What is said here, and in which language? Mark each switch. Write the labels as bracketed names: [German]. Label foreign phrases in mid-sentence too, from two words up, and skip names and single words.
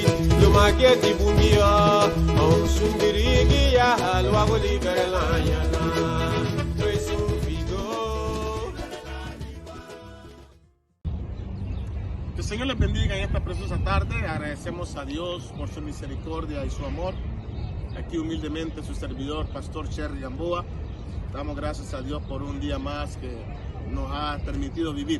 [Spanish] Lumageti bungia, au sungirigi ya halwa goli berlanya lani. Que el Señor les bendiga en esta preciosa tarde. Agradecemos a Dios por su misericordia y su amor. Aquí humildemente su servidor, Pastor Cherry Gamboa. Damos gracias a Dios por un día más que nos ha permitido vivir.